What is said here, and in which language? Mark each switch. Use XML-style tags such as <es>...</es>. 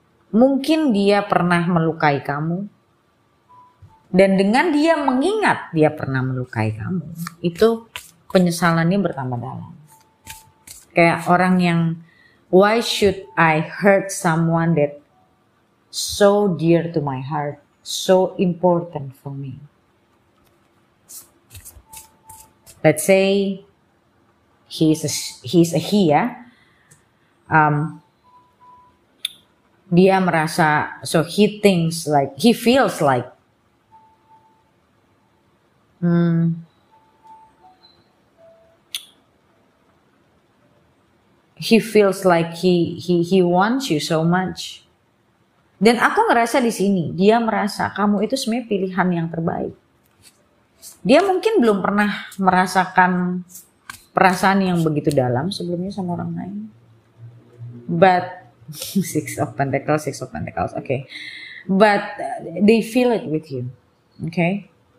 <id>Mungkin dia pernah melukai kamu. Dan dengan dia mengingat dia pernah melukai kamu, itu penyesalannya bertambah dalam. Kayak orang yang,</id> <en>why should I hurt someone that so dear to my heart, so important for me? Let's say he's a he ya.</en> <id>Dia merasa,</id> <en>so he thinks like, he feels like he feels like he wants you so much.</en> <id>Dan aku ngerasa di sini dia merasa kamu itu sebenarnya pilihan yang terbaik. Dia mungkin belum pernah merasakan perasaan yang begitu dalam sebelumnya sama orang lain.</id> <en>But Six of Pentacles, okay. But they feel it with you, okay.</en>